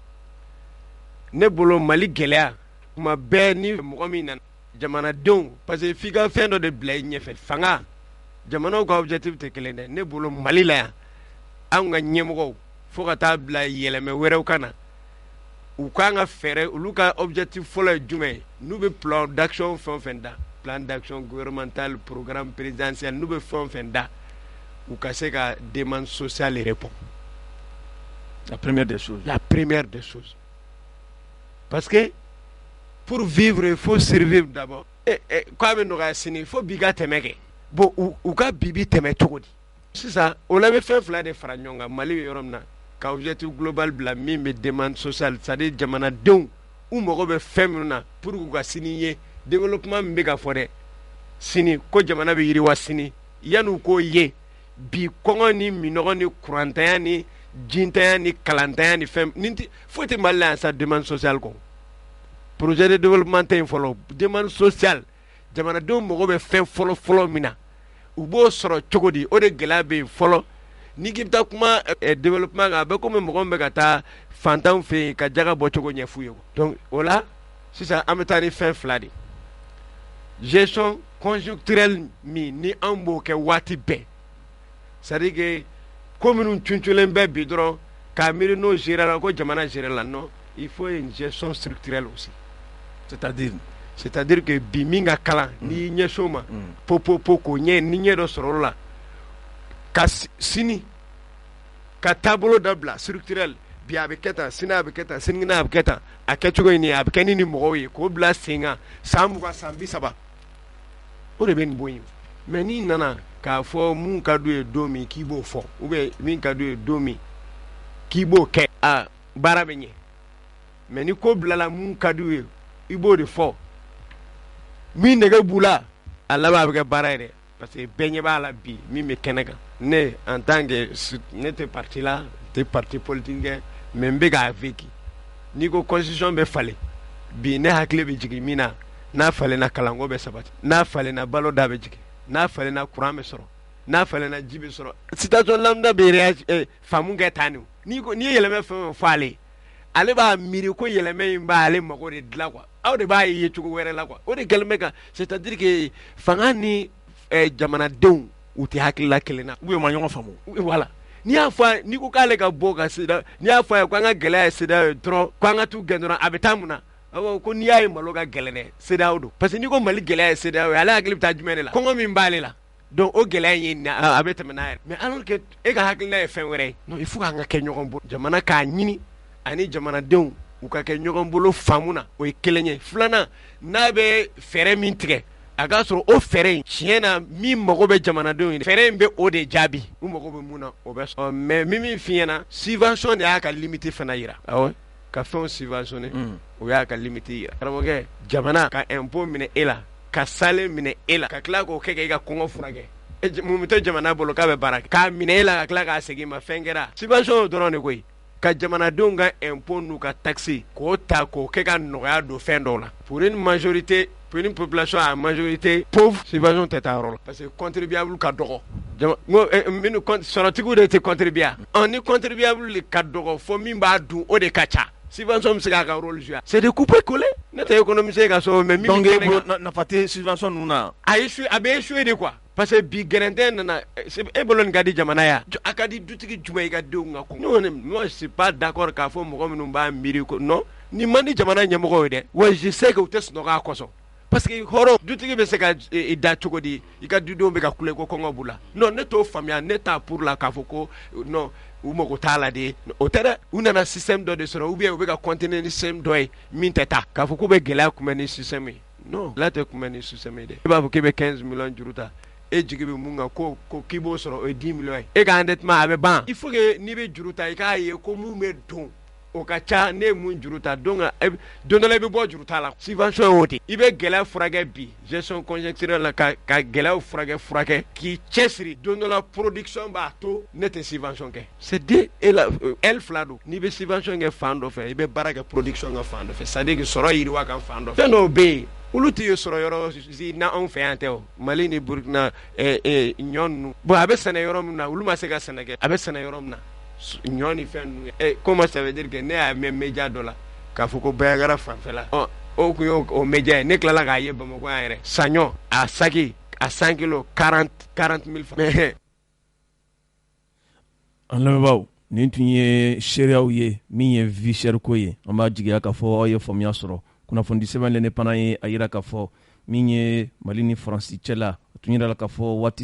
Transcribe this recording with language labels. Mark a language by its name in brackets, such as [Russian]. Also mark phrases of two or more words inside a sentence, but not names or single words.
[Bambara] ne bolo Mali gɛlɛya kuma bɛɛ ni mɔgɔ min nana jamanadenw [French] parce que [Bambara] f'i ka fɛn dɔ de bila i ɲɛfɛ fanga jamanaw ka objectif tɛ kelen dɛ ne bolo Mali la yan anw ka ɲɛmɔgɔw fo ka taa bila yɛlɛmɛ wɛrɛw ka na u kan ka fɛɛrɛ olu ka objectif fɔlɔ ye jumɛn ye n'u bɛ [French] plan d'action [Bambara] fɛn o fɛn da [French] plan d'action gouvernemental programme présidentiel [Bambara] n'u bɛ fɛn o fɛn da u ka se ka [French] demande sociale répondre la première des choses parce que pour vivre il faut survivre d'abord [Bambara] ko a bɛ nɔgɔya sini [French] il faut [Bambara] bi ka tɛmɛ kɛ bon u ka bi tɛmɛ cogo di sisan o la bɛ fɛn 2 de fara ɲɔgɔn kan Mali bɛ yɔrɔ min na ka [French] objectif global [Bambara] bila min bɛ [French] demande sociale c'est-à-dire [Bambara] jamanadenw u mago bɛ fɛn minnu na pour k'u ka sini ye développement min bɛ ka fɔ dɛ sini ko jamana bɛ yiriwa sini yan'u k'o ye bi kɔngɔ ni minɔgɔ ni kurantanya ni jintanya ni kalantanya ni fɛn nin tɛ foyi tɛ Mali la yan sa [French] demande sociale [Bambara] kɔ [French] projet de développement [Bambara] tɛ yen fɔlɔ [French] demande sociale [Bambara] jamanadenw mago bɛ fɛn fɔlɔ min na u b'o sɔrɔ cogo di o de gɛlɛya bɛ yen fɔlɔ n'i k'i bɛ taa kuma développement kan a bɛ komi mɔgɔ min bɛ ka taa fantanw fɛ yen ka jaga bɔ cogo ɲɛf'u ye donc o la sisan an bɛ taa ni fɛn 2 de [French] gestion conjoncturelle [Bambara] min ni an b'o kɛ waati bɛɛ [French] c'est-à-dire que [Bambara] ko minnu cunculen bɛ bi dɔrɔn k'a miiri n'o gérer la ko jamana gérer la [French] non il faut une gestion structurelle aussi c'est-à-dire que [Bambara] bi min ka kalan n'i y'i ɲɛsin o ma po k'o ɲɛ ni ɲɛ dɔ sɔrɔ o la ka sini ka taabolo dɔ bila structurel bi a bɛ kɛ tan sini a bɛ kɛ tan sinikɛnɛ a bɛ kɛ tan a kɛcogo ye nin ye a bɛ kɛ ni nin mɔgɔw ye k'o bila sen kan san 20 san 30 o de bɛ nin bɔ yen mais n'i nana k'a fɔ mun ka d'u ye don min k'i b'o fɔ [French] ou bien [Bambara] min ka d'u ye don min k'i b'o kɛ a baara bɛ ɲɛ mais ni ko bilala mun ka d'u ye i b'o de fɔ min nɛgɛ b'u la a laban a bɛ kɛ baara ye dɛ [French] parce que [Bambara] bɛɛ ɲɛ b'a la bi min bɛ kɛnɛ kan ne [French] en tant que [Bambara] ne tɛ parti la tɛ [French] parti politique [Bambara] kɛ mais n bɛ k'a vécu n'i ko constitution bɛ falen bi ne hakili bɛ jigin min na n'a falenna kalanko bɛ sabati n'a falenna balo da bɛ jigin n'a falenna courant bɛ sɔrɔ n'a falenna ji bɛ sɔrɔ [French] situation lambda [Bambara] bɛ faamu kɛ tan de n'i ye yɛlɛmɛ fɛn o fɛn ale b'a miiri ko yɛlɛmɛ in b'ale mago de dilan quoi aw de b'a ye cogo wɛrɛ la quoi o de kɛlen bɛ ka [French] c'est-à-dire que [Bambara] fanga ni jamanadenw u tɛ hakilila kelen na u ma ɲɔgɔn faamu voilà n'i y'a fɔ n'i ko k'ale ka bɔ ka seda n'i y'a fɔ a ye ko an ka gɛlɛya ye seda ye dɔrɔn ko an ka t'u gɛn dɔrɔn a bɛ taa mun na ko n'i y'a ye malo ka gɛlɛn dɛ CEDEAO don [French] parce que [Bambara] n'i ko Mali gɛlɛya ye CEDEAO ye ale hakili bɛ taa jumɛn de la kɔngɔ min b'ale la donc o gɛlɛya ye a bɛ tɛmɛ n'a yɛrɛ [French] mais alors que [Bambara] e ka hakilina ye fɛn wɛrɛ ye [French] non il faut [Bambara] k'an ka kɛ ɲɔgɔn bolo jamana k'a ɲini ani jamanadenw u ka kɛ ɲɔgɔn bolo faamu na o ye kelen ye filanan n'a bɛ fɛɛrɛ min tigɛ a k'a sɔrɔ o fɛɛrɛ in tiɲɛ na min mago bɛ jamanadenw ye fɛɛrɛ in bɛ o de jaabi u mago bɛ mun na o bɛ sɔrɔ mais min f'i ɲɛna subvention de y'a ka limite fana yira awɔ ka fɛnw subventionné o y'a ka limite yira karamɔgɔkɛ jamana ka impôt minɛ e la ka sale minɛ e la ka tila k'o kɛ i ka kɔngɔ furakɛ mun tɛ jamana bolo k'a bɛ baara kɛ k'a minɛ e la ka tila k'a segin ma fɛn kɛra subvention dɔrɔn de koyi ka jamanadenw ka impôt n'u ka taxe k'o ta k'o kɛ ka nɔgɔya don fɛn dɔw la [French] pour une majorité pour une population à majorité pauvre [Bambara] subvention tɛ taa yɔrɔ la [French] parce que contribuable [Bambara] ka dɔgɔ minnu sɔrɔtigiw de tɛ contribuer ni contribuable ka dɔgɔ fo min b'a dun o de ka ca subvention bɛ se k'a ka [French] rôle jouer c'est de couper coller [Bambara] ne tɛ économiser ka so mais min donc nafa tɛ subvention ninnu na a bɛ [French] échouer de quoi parce que [Bambara] bi gɛrɛntɛ nana e bolo nin ka di jamana ya a ka di dutigi jumɛn i ka denw ka kun [French] moi je suis pas d'accord [Bambara] k'a fɔ mɔgɔ minnu b'a miiri ko non nin man di jamana ɲɛmɔgɔw ye dɛ wa [French] je sais que [Bambara] u tɛ sunɔgɔ a kɔsɔn [French] parce que [Bambara] hɔrɔn dutigi bɛ se ka da cogo di i ka dudenw bɛ ka kule ko kɔngɔ b'u la non ne t'o faamuya ne t'a [French] pour la [Bambara] k'a fɔ ko non u mago t'a la de o tɛ dɛ u nana système dɔ de sɔrɔ [French] ou bien [Bambara] u bɛ ka continuer ni système dɔ ye min tɛ taa k'a fɔ k'u bɛ gɛlɛya kunbɛn ni système ye non la tɛ kunbɛn ni système ye dɛ e b'a fɔ k'e bɛ 15 millions juru ta e jigi bɛ mun kan ko k'i b'o sɔrɔ o ye 10 millions ye e ka endettement a bɛ ban [French] il faut que [Bambara] n'i bɛ juru ta i k'a ye ko mun bɛ don o ka ca ne ye mun juru ta donc don dɔ la i bɛ bɔ juru ta la subvention ye o de i bɛ gɛlɛya furakɛ bi [French] gestion conjoncturelle [Bambara] la ka gɛlɛyaw furakɛ k'i cɛsiri don dɔ la production b'a to ne tɛ subvention kɛ [French] c'est de [Bambara] elle fila don n'i bɛ subvention kɛ fan dɔ fɛ i bɛ baara kɛ production ka fan dɔ fɛ [French] c'est à dire que [Bambara] sɔrɔ yiriwa kan fan dɔ fɛ fɛn dɔw bɛ yen olu tɛ sɔrɔ yɔrɔ na anw fɛ yan tɛ o Mali ni Burkina ɲɔ ninnu bon a bɛ sɛnɛ yɔrɔ min na olu ma se ka sɛnɛ kɛ a bɛ sɛnɛ yɔrɔ min na ɲɔ ni fɛn ninnu [French] comment ça veut dire que [Bambara] ne y'a mɛn média dɔ la k'a fɔ ko Bayagara fanfɛla o kun y'o média ye ne tilala k'a ye Bamakɔ yan yɛrɛ saɲɔ a saki a 100 kilos 40 000 francs an lamɛnbaaw nin tun ye seereyaw ye min ye [French] vie chère [Bambara] ko ye an b'a jigiya k'a fɔ aw ye faamuya sɔrɔ kunnafoni sɛbɛn l'indépendant ye a yira k'a fɔ min ye Mali ni Faransi cɛla a tun yira la k'a fɔ waati